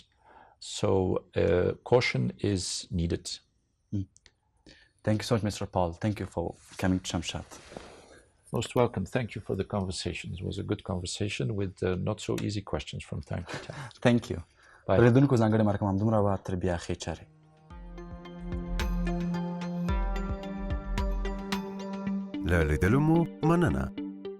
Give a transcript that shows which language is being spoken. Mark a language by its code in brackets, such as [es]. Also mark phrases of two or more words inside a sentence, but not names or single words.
[en] So caution is needed. Thank you so much, Mr. Paul. Thank you for coming to Shamshad. Most welcome. Thank you for the conversation. It was a good conversation with not so easy questions from time to time. Thank you. Bye. [ps] ریدونکو ځانګړې مرکه همدومره وه تر بیا ښې چارې. له لیدلو مو مننه.